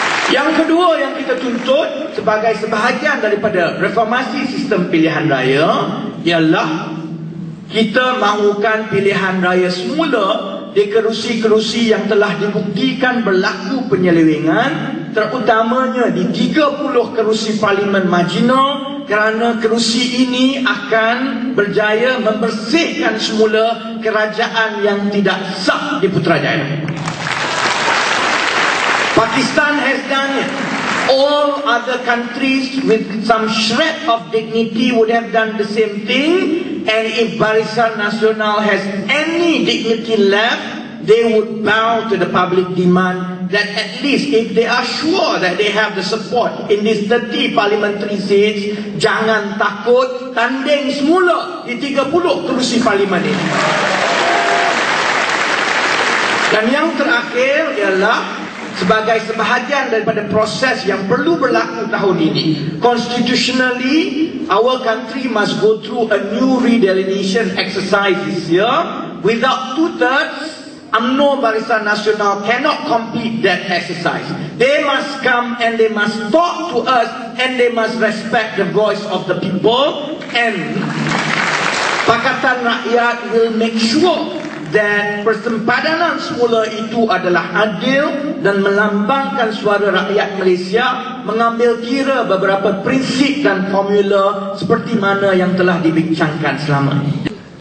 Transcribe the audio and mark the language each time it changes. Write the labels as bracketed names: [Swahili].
[Malay] Yang kedua yang kita tuntut sebagai sebahagian daripada reformasi sistem pilihan raya ialah kita mahukan pilihan raya semula di kerusi-kerusi yang telah dibuktikan berlaku penyelewengan, terutamanya di 30 kerusi Parlimen Marginal, kerana kerusi ini akan berjaya membersihkan semula kerajaan yang tidak sah di Putrajaya. [English] Pakistan has done it. All other countries with some shred of dignity would have done the same thing. And if Barisan Nasional has any dignity left, they would bow to the public demand that at least if they are sure that they have the support in these 30 parliamentary seats, [Malay] jangan takut, tanding semula di 30 kerusi parlimen ini. Dan yang terakhir ialah sebagai sebahagian daripada proses yang perlu berlaku tahun ini. [English] Constitutionally, our country must go through a new redelineation exercise this year. Without 2/3, UMNO Barisan Nasional cannot complete that exercise. They must come and they must talk to us and they must respect the voice of the people, and Pakatan Rakyat will make sure [Malay] dan persempadanan semula itu adalah adil dan melambangkan suara rakyat Malaysia, mengambil kira beberapa prinsip dan formula seperti mana yang telah dibincangkan selama ini.